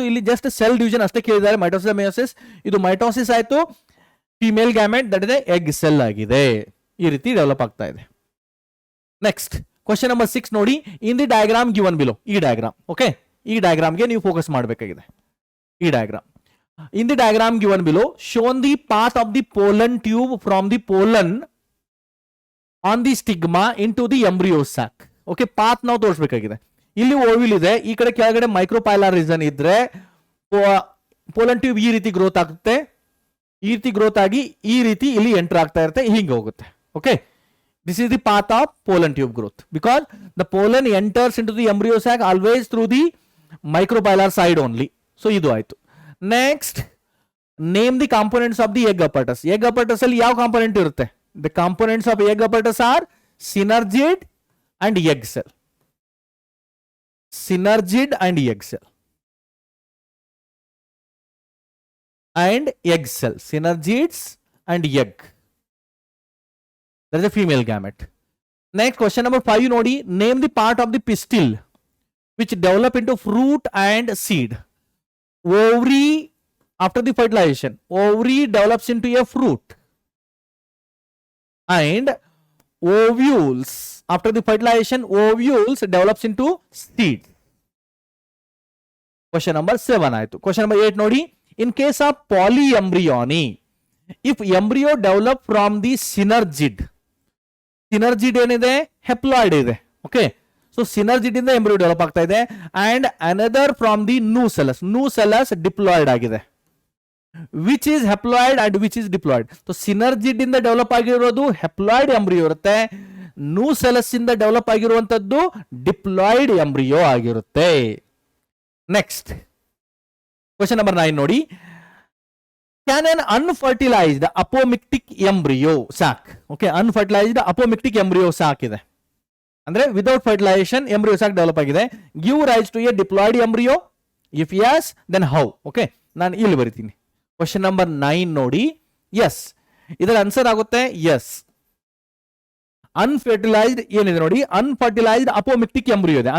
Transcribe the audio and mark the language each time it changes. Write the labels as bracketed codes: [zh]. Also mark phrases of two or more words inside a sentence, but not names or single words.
[kn] ಇಲ್ಲಿ [en] just cell division [kn] ಅಷ್ಟೇ ಕೇಳಿದ್ದಾರೆ, [en] mitosis meiosis. [kn] ಇದು ಮೈಟೋಸಿಸ್ ಆಯ್ತು, [en] female gamete that is egg cell [kn] ಆಗಿದೆ. ಈ ರೀತಿ ಡೆವಲಪ್ ಆಗ್ತಾ ಇದೆ. [en] next question number 6 [kn] ನೋಡಿ. [en] in the diagram given below. [kn] ಈ ಡಯಾಗ್ರಾಮ್, ಓಕೆ, ಈ ಡಯಾಗ್ರಾಮ್ಗೆ ನೀವು ಫೋಕಸ್ ಮಾಡಬೇಕಾಗಿದೆ. ಈ ಡಯಾಗ್ರಾಮ್, [en] in the diagram given below, shown the path of the pollen tube from the pollen on the stigma into the embryo sac. [kn] ಓಕೆ, ಪಾತ್ ನಾವು ತೋರಿಸಬೇಕಾಗಿದೆ. ಇಲ್ಲಿ ಓವಿಲ್ ಇದೆ, ಈ ಕಡೆ ಕೆಳಗಡೆ [en] micropylar region [kn] ಇದ್ರೆ [en] pollen tube [kn] ಈ ರೀತಿ ಗ್ರೋತ್ ಆಗುತ್ತೆ, ಈ ರೀತಿ ಗ್ರೋತ್ ಆಗಿ ಈ ರೀತಿ ಇಲ್ಲಿ ಎಂಟರ್ ಆಗ್ತಾ ಇರುತ್ತೆ, ಹಿಂಗೆ ಹೋಗುತ್ತೆ. [en] okay, this is the path of pollen tube growth because the pollen enters into the embryo sac always through the micropylar side only. [kn] ಸೊ ಇದು ಆಯ್ತು. [en] next, name the components of the egg apparatus. egg apparatus [kn] ಅಲ್ಲಿ ಯಾವ ಕಾಂಪೋನೆಂಟ್ ಇರುತ್ತೆ? [en] the components of egg apparatus are synergid and egg cell. synergid and egg cell and egg cell. Synergids and egg. That is a female gamete. Next question number 5 nodi. Name the part of the pistil which develop into fruit and seed. Ovary after the fertilization. Ovary develops into a fruit. And ovules after the fertilization. Ovules develops into seed. Question number 7 ಆಯ್ತು. Question number 8 ನೋಡಿ. In case of polyembryony, if embryo develop from the synergid, synergid ಏನಿದೆ? [kn] ಹೆಪ್ಲಾಯ್ಡ್ ಇದೆ. [en] okay, so synergid [kn] ಇಂದ [en] embryo develop [kn] ಆಗ್ತಾ ಇದೆ. [en] and another from the nucellus. Nucellus diploid ಆಗಿದೆ. which is haploid and which is diploid? so synergid [kn] ಇಂದ ಡೆವಲಪ್ ಆಗಿರೋದು [en] haploid embryo [kn] ಇರುತ್ತೆ, ನೂಸೆಲಸ್ ಇಂದ ಡೆವಲಪ್ ಆಗಿರುವಂತದ್ದು [en] diploid embryo [kn] ಆಗಿರುತ್ತೆ. [en] next question number 9 [kn] ನೋಡಿ. [en] Can an unfertilized apomictic embryo sac, okay, unfertilized apomictic embryo sac [kn] ಇದೆ ಅಂದ್ರೆ [en] without fertilization embryo sac develop ಆಗಿದೆ, give rise to a diploid embryo? if yes then how? Okay, [kn] ನಾನು ಇಲ್ಲಿ ಬರಿತೀನಿ. [en] question number 9 [kn] ನೋಡಿ. ಎಸ್, ಇದರ ಆನ್ಸರ್ ಆಗುತ್ತೆ ಎಸ್. ಅನ್ಫರ್ಟಿಲೈಸ್ಡ್ ಏನಿದೆ ನೋಡಿ, [en] unfertilized apomictic embryo [kn] ಇದೆ.